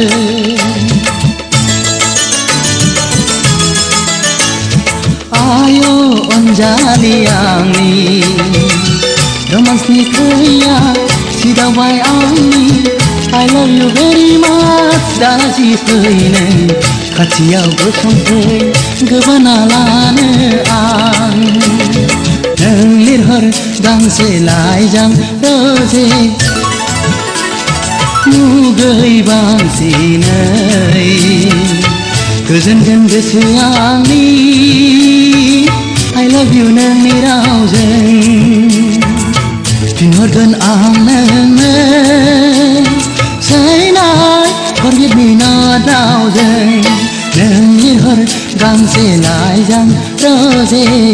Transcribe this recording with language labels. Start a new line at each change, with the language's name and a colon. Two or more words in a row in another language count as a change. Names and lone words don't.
Bodo: आयो अनजालि आंनि रोमान्सनि खैया सिदावबाय आंनि
English: I love you very much
Bodo: दासि फै नों खाथियाव गसंफै गोबाना लानो आं नों लिरहर गांसे लाइजाम रोजे मुगै बांसिनै गोजोनगोन गोसो आंनि
English: I love you
Bodo: नोंनि रावजों फिनहरगोन आं नोंनो
English: Say not forget me not
Bodo: रावजों नों लिरहर गांसे लाइजाम रोजे